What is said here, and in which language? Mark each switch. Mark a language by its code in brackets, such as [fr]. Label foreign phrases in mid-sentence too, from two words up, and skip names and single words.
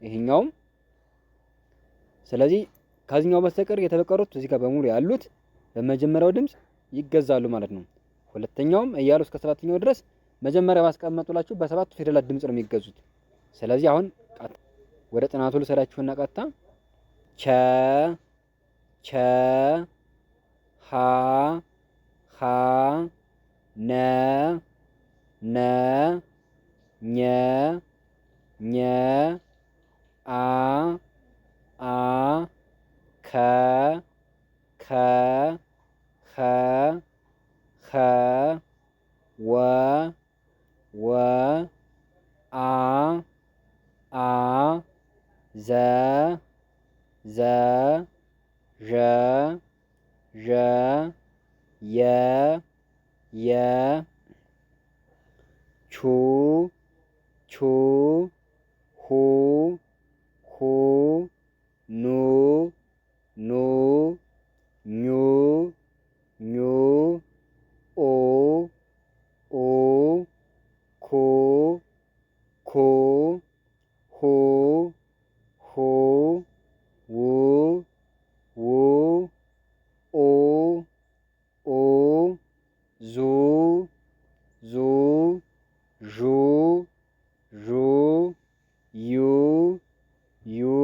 [am] ይሄኛውም። ስለዚህ ከዚህኛው በስተቀር የተበቀሩት እዚህ ጋር በሙሉ ያሉት በመጀመሪያው ድምፅ ይገዛሉ ማለት ነው። ሁለተኛውም እያሉ እስከ ሰባተኛው ድረስ መጀመሪያ ባስቀመጡላችሁ በሰባቱ ፊደላት ድምፅ ነው የሚገዙት። ስለዚህ አሁን ወደ ጥናቱ ልሰዳችሁና ቀጥታ ቸ ቸ ሀ ሀ ነ ነ ኘ ኘ አ አ ከ ከ ኸ ኸ ወ ወ አ አ ዘ ዘ ዠ ዠ የ የ ቹ ቹ ሁ ሁ ኑ ኑ ኙ ኙ ኡ ኡ ኩ ኩ ሁ ሁ ው ው ኡ ኡ ዙ ዙ ዡ ዡ ዩ ዩ